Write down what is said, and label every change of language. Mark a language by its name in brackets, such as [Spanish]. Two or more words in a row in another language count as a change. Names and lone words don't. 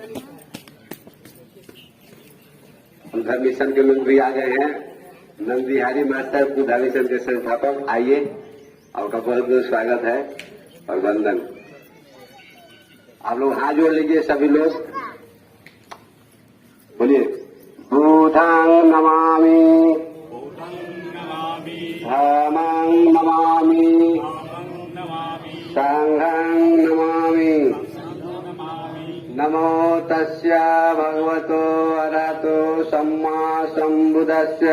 [Hindi] धर्म मिशन के लोग भी आ गए हैं। नंदबिहारी मास्टर बुद्धा मिशन के संस्थापक, आइए, आपका बहुत बहुत स्वागत है और वंदन। आप लोग हाथ जोड़ लीजिए सभी लोग, बोलिए [Pali] बुद्धं नमामि, धम्मं नमामि, संघं नमामि। नमो तस्य भगवतो अरहतो सम्मा सम्बुद्धस्य।